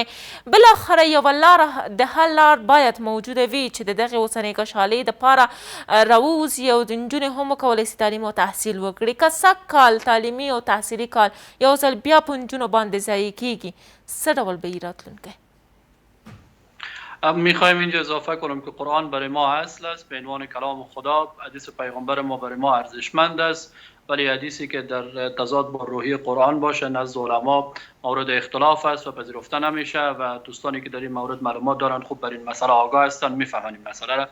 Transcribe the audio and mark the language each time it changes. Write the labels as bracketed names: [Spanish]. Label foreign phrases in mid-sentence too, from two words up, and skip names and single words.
[Pashto] بالاخره یوه لاره د حل لار باید موجوده وي چې د دغې اوسنۍ کشالۍ دپاره راووځي او د نجونې هم وکولی سي تعلیم او تحصیل وکړي. که سږ کال تعلیمي او تحصیلي کال یو ځل بیا په نجونو باندې ضایع کېږي، څه ډول به وي راتلونکی؟ [Persian] میخوایم اینجا اضافه کنم که قرآن برای ما اصل است، به عنوان کلام خدا. حدیث پیغمبر ما برای ما ارزشمند است، ولی حدیثی که در تضاد با روحی قرآن باشه نزد علما مورد اختلاف است و پذیرفته نمیشه و دوستانی که در این مورد معلومات دارن خوب بر این مسئله آگاه هستن، میفهمن این مسئله را.